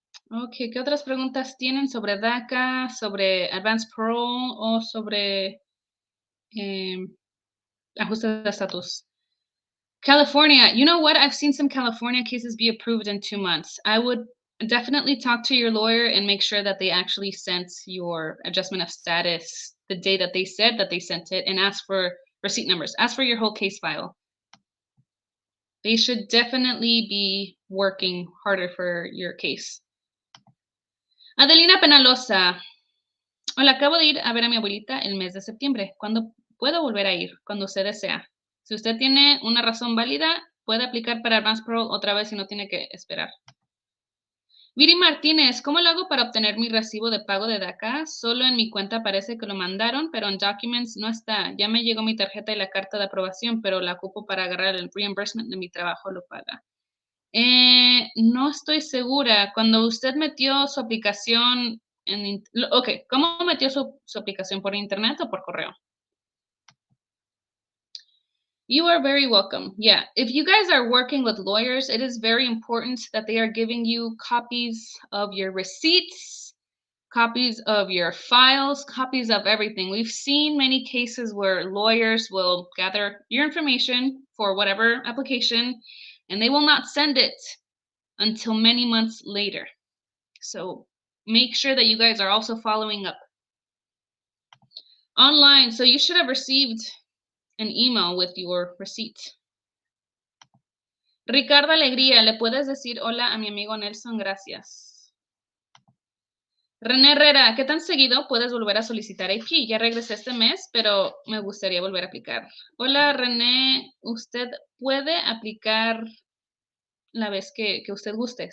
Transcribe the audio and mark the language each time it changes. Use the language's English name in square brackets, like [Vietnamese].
[Spanish] Ok, ¿qué otras preguntas tienen sobre DACA, sobre Advanced Parole o sobre ajustes de estatus? [English] California, you know what? I've seen some California cases be approved in 2 months. I would definitely talk to your lawyer and make sure that they actually sent your adjustment of status the day that they said that they sent it, and ask for receipt numbers. Ask for your whole case file. They should definitely be working harder for your case. [Spanish] Adelina Penalosa. Hola, acabo de ir a ver a mi abuelita el mes de septiembre. ¿Cuándo puedo volver a ir? Cuando usted desea. Si usted tiene una razón válida, puede aplicar para Advance Parole otra vez y no tiene que esperar. Viri Martínez, ¿cómo lo hago para obtener mi recibo de pago de DACA? Solo en mi cuenta parece que lo mandaron, pero en Documents no está. Ya me llegó mi tarjeta y la carta de aprobación, pero la ocupo para agarrar el reimbursement de mi trabajo, lo paga. No estoy segura. Cuando usted metió su aplicación ok, ¿cómo metió su aplicación? ¿Por internet o por correo? [English] You are very welcome. Yeah, if you guys are working with lawyers, it is very important that they are giving you copies of your receipts, copies of your files, copies of everything. We've seen many cases where lawyers will gather your information for whatever application, and they will not send it until many months later. So make sure that you guys are also following up. Online, so you should have received an email with your receipt. [Spanish] Ricardo Alegría, ¿le puedes decir hola a mi amigo Nelson? Gracias. René Herrera, ¿qué tan seguido puedes volver a solicitar AP? Ya regresé este mes, pero me gustaría volver a aplicar. Hola René, usted puede aplicar la vez que usted guste.